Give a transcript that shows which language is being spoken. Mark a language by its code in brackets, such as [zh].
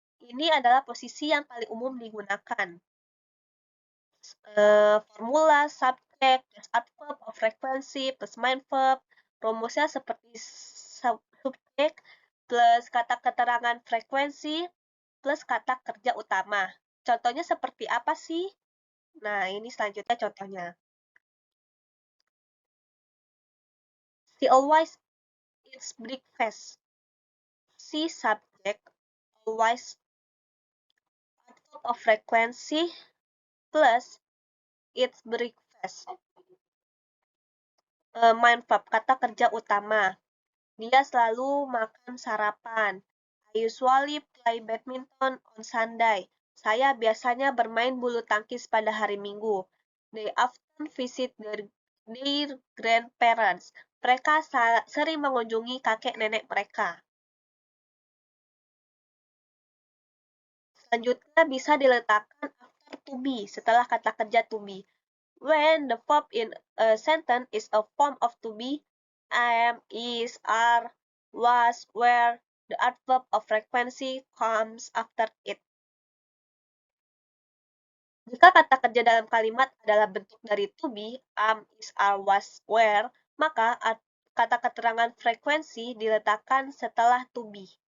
[id] Ini adalah posisi yang paling umum digunakan. [en] Formula, subject, plus adverb of frequency, plus main verb. [id] Rumusnya seperti subjek plus kata keterangan frekuensi plus kata kerja utama. Contohnya seperti apa sih? Nah, ini selanjutnya contohnya. [en] She always eats breakfast. She subject always adverb of frequency plus eats breakfast. Main verb, [id] kata kerja utama. Dia selalu makan sarapan. [en] I usually play badminton on Sunday. [id] Saya biasanya bermain bulu tangkis pada hari Minggu. [en] They often visit their grandparents. [id] Mereka sering mengunjungi kakek nenek mereka. Selanjutnya bisa diletakkan after to be, setelah kata kerja to be. [en] When the verb in a sentence is a form of to be, am, is, are, was, where, the adverb of frequency comes after it. [id] Jika kata kerja dalam kalimat adalah bentuk dari to be, am, is, are, was, were, maka kata keterangan frekuensi diletakkan setelah to be.